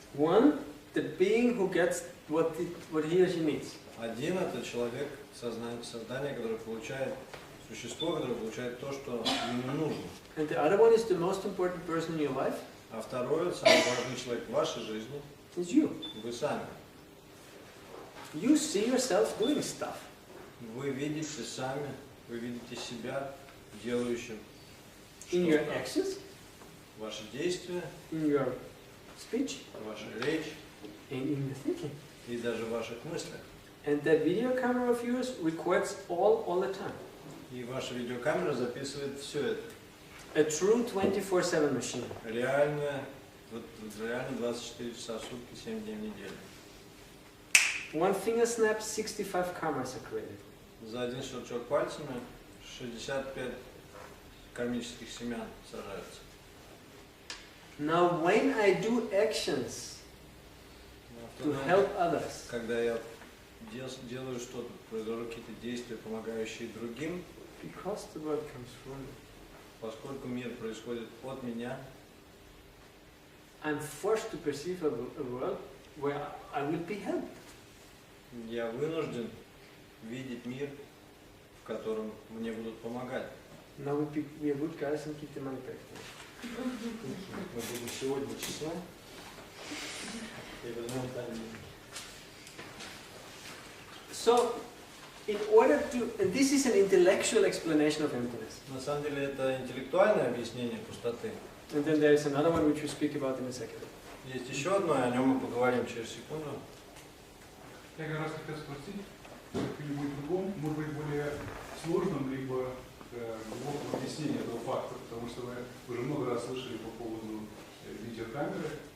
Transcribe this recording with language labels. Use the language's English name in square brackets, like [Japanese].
[English] One, the being who gets what he or she needs. [Russian] Один — это человек, создание, которое получает, существо, которое получает то, что ему нужно. [English] And the other one is the most important person in your life. [Russian] А второй, самый важный человек в вашей жизни, [English] It's you. [Russian] вы сами. [English] You see yourself doing stuff. [Russian] Вы видите сами, вы видите себя делающим [English] In your [Russian] что-то. [English] actions, [Russian] Ваши действия, [English] in your speech, [Russian] ваша речь [English] and in your thinking. [Russian] и даже в ваших мыслях. [English] And that video camera of yours records all the time. [Russian] И ваша видеокамера записывает все это. [English] A true 24/7 machine. [Russian] Реально 24 часа в сутки, 7 дней в неделю. [English] One finger snap, 65 karmas are created. [Russian] За один щелчок пальцами 65 кармических семян сажаются. [English] Now when I do actions to help others, [Russian] Когда я делаю что-то, произвожу какие-то действия, помогающие другим, [English] because the word comes from me, [Russian] поскольку мир происходит от меня, [English] I'm forced to perceive a world where I will be helped. [Russian] я вынужден видеть мир, в котором мне будут помогать. [English] Now we are good guys and keep the money back. [Russian] Мы будем сегодня честны и возьмем деньги. [English] So, in order to, and this is an intellectual explanation of emptiness. [Russian] На самом деле это интеллектуальное объяснение пустоты. [English] And then there is another one which we speak about in a second. [Russian] Есть еще одно, и о нем мы поговорим через секунду. Я как раз хотел спросить, как-нибудь другом, может быть, более сложном, либо глубоком объяснении этого факта, потому что вы уже много раз слышали по поводу видеокамеры.